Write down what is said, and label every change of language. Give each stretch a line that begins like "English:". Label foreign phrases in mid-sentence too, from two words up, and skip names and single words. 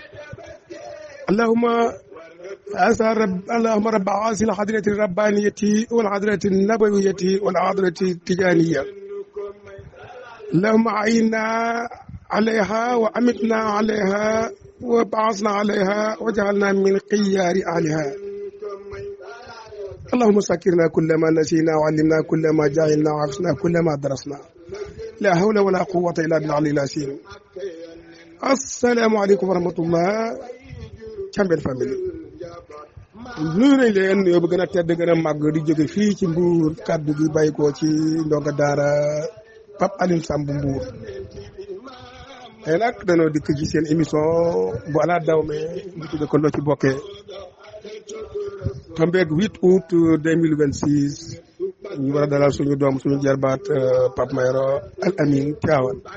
Arabic: اللهم رب هذه الحضرة الربانية والحضرة النبوية والحضرة التجانية اللهم أعنا عليها وأمتنا عليها وبعثنا عليها وجعلنا من خيار أهلها اللهم سكرنا كل ما نسينا وعلمنا كل ما جهلنا وعرفنا كل ما درسنا لا حول ولا قوة إلا بالله العظيم السلام عليكم ورحمة الله
Wolof: Cambérène famille nuyu nañ leen yow bu gën a tedd gën a màgg di jóge fii ci Mbour kaddu gi bàyyi ko ci ndonga daara Pape Alioune Samb Mbour tey nag dañoo dikk ci seen émission bu ala dawme ñu tudde ko loo ci bokkee tombeeg 8 août 2026 ñu war a dalal suñu doom suñu jarbaat Pape Mayoro Al Amin Tivaouane